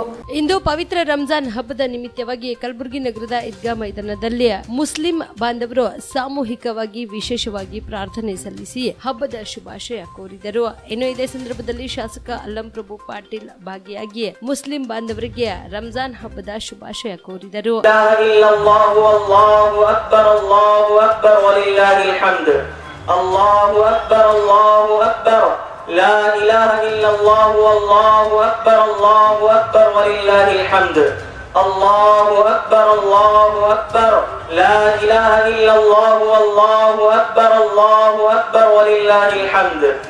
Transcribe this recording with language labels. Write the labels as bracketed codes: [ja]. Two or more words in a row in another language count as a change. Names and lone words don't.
[kn] ಇಂದು ಪವಿತ್ರ ರಂಜಾನ್ ಹಬ್ಬದ ನಿಮಿತ್ತವಾಗಿ ಕಲಬುರಗಿ ನಗರದ ಈದ್ಗಾ ಮೈದಾನದಲ್ಲಿ ಮುಸ್ಲಿಂ ಬಾಂಧವರು ಸಾಮೂಹಿಕವಾಗಿ ವಿಶೇಷವಾಗಿ ಪ್ರಾರ್ಥನೆ ಸಲ್ಲಿಸಿ ಹಬ್ಬದ ಶುಭಾಶಯ ಕೋರಿದರು. ಇನ್ನು ಇದೇ ಸಂದರ್ಭದಲ್ಲಿ ಶಾಸಕ ಅಲ್ಲಂ ಪ್ರಭು ಪಾಟೀಲ್ ಭಾಗಿಯಾಗಿ ಮುಸ್ಲಿಂ ಬಾಂಧವರಿಗೆ ರಂಜಾನ್ ಹಬ್ಬದ ಶುಭಾಶಯ ಕೋರಿದರು. [ar] لا إله إلا الله والله أكبر الله أكبر ولله الحمد الله أكبر الله أكبر لا إله إلا الله والله أكبر الله أكبر ولله الحمد